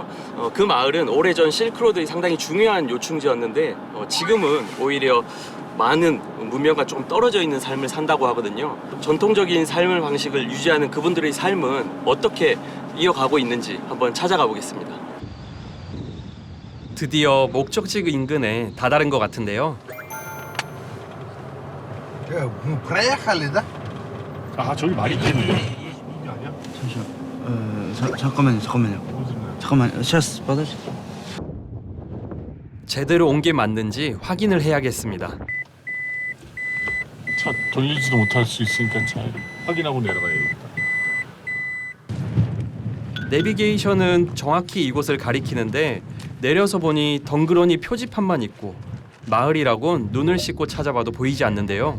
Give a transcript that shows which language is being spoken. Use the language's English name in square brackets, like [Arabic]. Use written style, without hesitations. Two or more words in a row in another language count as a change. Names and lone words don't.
[Korean] 그 마을은 오래전 실크로드의 상당히 중요한 요충지였는데 지금은 오히려 많은 문명과 조금 떨어져 있는 삶을 산다고 하거든요. 전통적인 삶을 방식을 유지하는 그분들의 삶은 어떻게 이어가고 있는지 한번 찾아가 보겠습니다. 드디어 목적지 인근에 다다른 것 같은데요. [Russian] Мы проехали, да? [Korean] 아 저기 말이 있겠네. 잠시만. 잠깐만요. [Russian] сейчас подожди. [Korean] 제대로 온 게 맞는지 확인을 해야겠습니다. 차 돌리지도 못할 수 있으니까 잘 확인하고 내려가야겠다. 내비게이션은 정확히 이곳을 가리키는데 내려서 보니 덩그러니 표지판만 있고 마을이라곤 눈을 씻고 찾아봐도 보이지 않는데요.